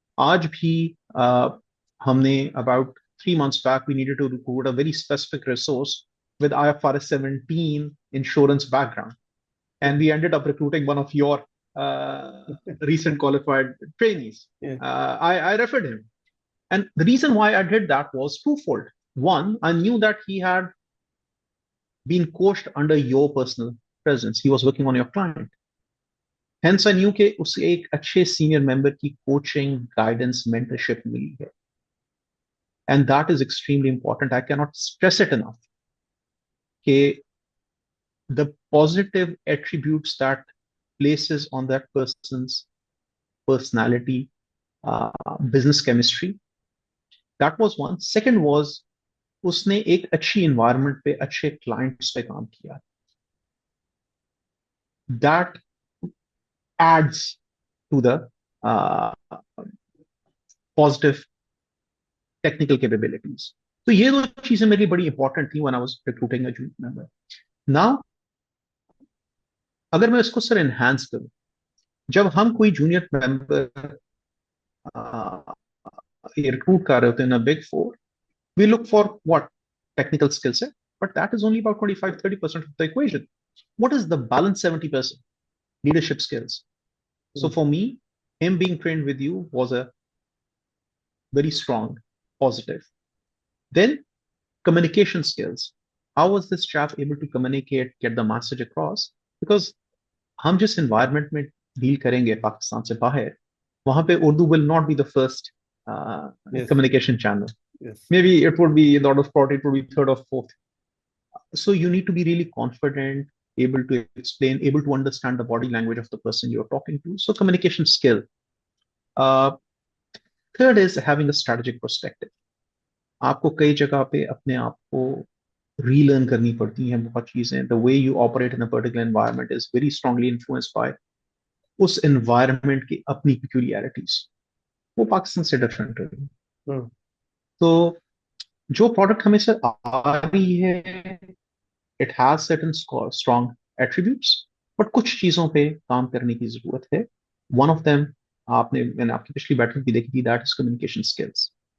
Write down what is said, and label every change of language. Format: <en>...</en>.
<ur>آج بھی ہم نے</ur> <en>about 3 months back we needed to recruit a very specific resource with IFRS 17 insurance background, and we ended up recruiting one of your recent qualified trainees. Yeah. I referred him, and the reason why I did that was twofold. One, I knew that he had been coached under your personal presence. He was working on your client. Hence, I knew</en> <ur>کہ اسے ایک اچھے senior member کی coaching guidance mentorship ملی ہے</ur> <en>And that is extremely important. I can't stress it enough کہ the positive attributes that places on that person's personality, business chemistry, that was one. Second was</en> <ur>اس نے ایک اچھی environment پہ اچھے clients پہ کام کیا.</ur> <en>That adds to the positive technical capabilities.</en> <ur>تو یہ دو چیزیں میری بڑی امپورٹنٹ تھیں</ur> <en>when I was recruiting a junior member.</en> <ur>Now, اگر میں اس کو سر انہانس کروں, جب ہم کوئی جونیئر ممبر ریکروٹ کر رہے ہوتے ہیں</ur> <en>in a big four, we look for what? Technical skill set, but that is only about 25-30% of the equation. What is the balance 70%? Leadership skills. So for me, him being trained with you was a very strong positive. Then communication skills. How was this chap able to communicate, get the message across?</en> <ur>Because ہم جس environment میں deal کریں گے پاکستان سے باہر, وہاں پہ</ur> <en>Urdu will not be the first Yes. communication channel. Yes. Maybe it would be in order of priority, it would be third or fourth. So you need to be really confident, able to explain, able to understand the body language of the person you're talking to. So communication skill. Third is having a strategic perspective.</en> <ur>آپ کو کئی جگہ پہ اپنے آپ کو ری learn کرنی پڑتی ہیں بہت چیزیں.</ur> <en>The way you operate in a particular environment is very strongly influenced by</en> <ur>اس environment کی اپنی peculiarities. وہ پاکستان سے ڈفرینٹ ہے. تو جو پروڈکٹ ہمیں سر آ رہی ہے</ur> <en>it has certain strong attributes, but</en> <ur>کچھ چیزوں پہ کام کرنے کی ضرورت ہے.</ur> <en>One of them,</en> <ur>میں نے آپ کی پچھلی بیٹھک بھی دیکھی تھی,</ur> <en>that is communication skills.</en>